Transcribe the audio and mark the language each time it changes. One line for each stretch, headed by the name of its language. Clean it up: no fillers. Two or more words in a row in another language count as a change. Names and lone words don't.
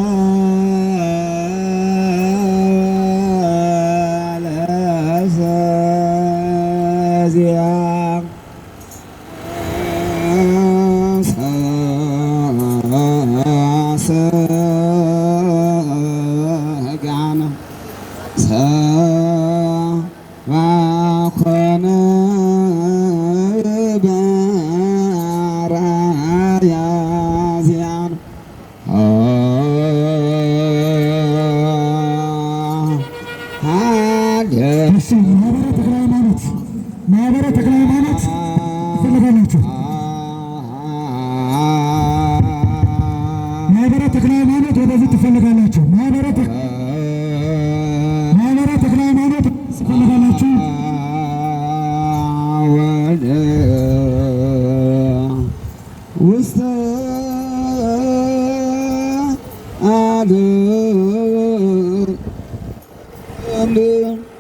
Geez: ለዘዚአም ሰጋነ ሰባኮነ በአርአያ ዚአም
Amharic: ማህበረ ተክለ ሃይማኖት ትፈልጋላችሁ? ማህበረ ተክለ ሃይማኖት ወደዚህ ትፈልጋላችሁ? ማህበረ ተክለ ሃይማኖት ትፈልጋላችሁ?
Geez: ወደ ውስተ ዓለም